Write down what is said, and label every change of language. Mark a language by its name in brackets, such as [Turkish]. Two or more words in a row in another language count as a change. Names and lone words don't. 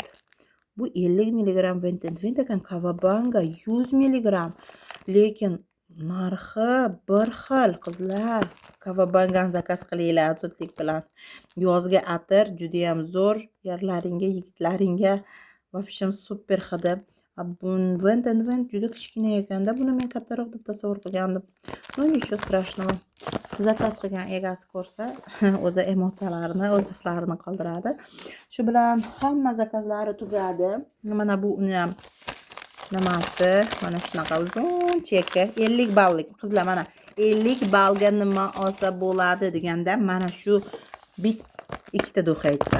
[Uzbek] Bu 50 milligram Vent and Vent ekan. Kavabanga 100 milligram. Lekin narxi bir xil qizlar. Kavabangani zakaz qilinglar zudlik bilan. Yozgi atir juda ham zo'r. Erlaringga, yigitlaringga вообще super hidi. Vent and Vent juda kichkina ekanda. Buni men kattaroq deb tasavvur qilgandim. [Russian] Ну, nичего страшного. [Uzbek] Zakaz qilgan egasi ko'rsa, o'zi emotsiyalarini, o'ziflarini qoldiradi. Shu bilan hamma zakazlari tugadi. Mana bu uni ham nimasi, mana shunaqa uzun cheki, 50 ballik. Qizlar, mana 50 ballga nima olsa bo'ladi deganda, mana shu ikkita duxaytdan.